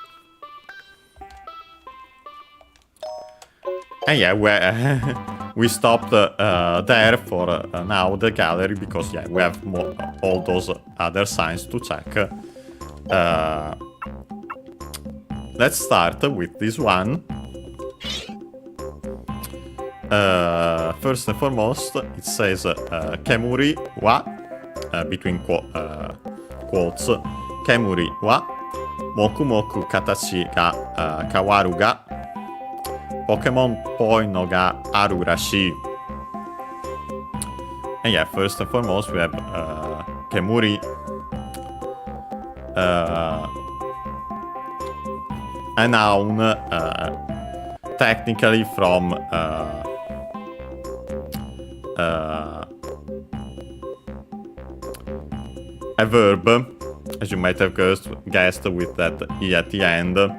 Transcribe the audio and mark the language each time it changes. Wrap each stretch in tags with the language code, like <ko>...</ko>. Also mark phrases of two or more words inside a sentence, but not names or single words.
<en>And yeah, we stopped there for now the gallery, because yeah, we have all those other signs to check. Let's start with this one. First and foremost, it says</en> <ja>煙は,</ja> <en>between quotes,</en> <ja>煙はもくもく形が変わるがポケモンっぽいのがあるらしい.</ja> <en>And yeah, first and foremost, we have Kemuri. A noun, technically from a verb, as you might have guessed with that E at the end.</en>